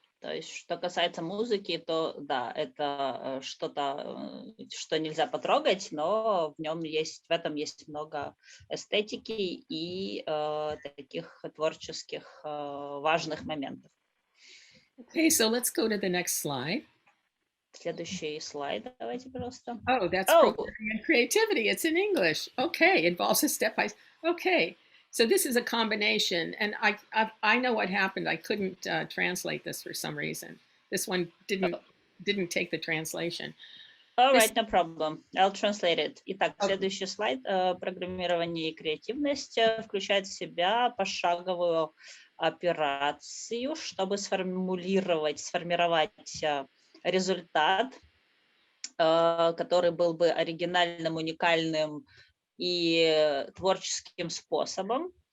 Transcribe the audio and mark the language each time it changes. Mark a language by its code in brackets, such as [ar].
[ru] То есть, что касается музыки, то да, это что-то, что нельзя потрогать, но в этом есть много эстетики и таких творческих важных моментов. [en] Okay, so let's go to the next slide. [ru] Следующий слайд, давайте, пожалуйста. [en] Oh, that's programming and creativity. It's in English. Okay, involves a step by. Okay, so this is a combination, and I know what happened. I couldn't translate this for some reason. This one didn't take the translation. All right, no problem. I'll translate it. [ru] Итак, следующий слайд. Программирование и креативность включает в себя пошаговую операцию, чтобы сформировать результат, который был бы оригинальным, уникальным и творческим способом.